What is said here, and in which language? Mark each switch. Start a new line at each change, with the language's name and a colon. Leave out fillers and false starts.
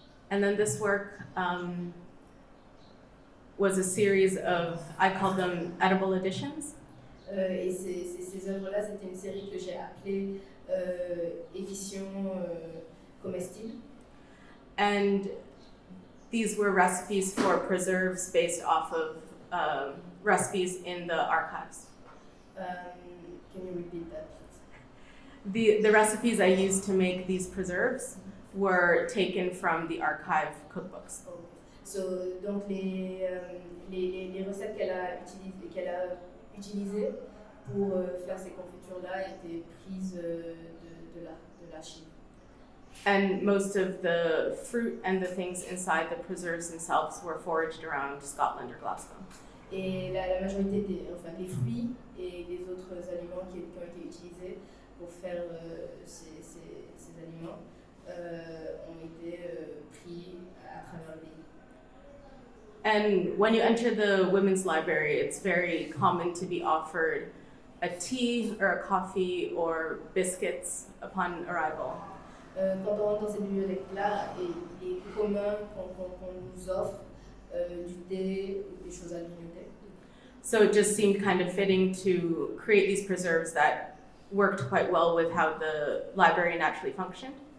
English: And then this work was a series of, I called them edible editions.
French: Et ces œuvres-là, c'était une série que j'ai appelée édition comestible.
English: And these were recipes for preserves based off of recipes in the archives. Can you repeat that, please? The recipes I used to make these preserves were taken from the archive cookbooks. Okay.
French: So, donc les recettes qu'elle a utilisées pour faire ces confitures-là étaient prises de l'archive.
English: And most of the fruit and the things inside the preserves themselves were foraged around Scotland or Glasgow.
French: Et la majorité des fruits et les autres aliments qui ont été utilisés pour faire ces aliments ont été pris à travers le pays.
English: And when you enter the women's library, it's very common to be offered a tea or a coffee or biscuits upon arrival.
French: Quand on rentre dans cette bibliothèque-là, il est commun qu'on nous offre du thé ou des choses à grignoter.
English: So it just seemed kind of fitting to create these preserves that worked quite well with how the library naturally functioned.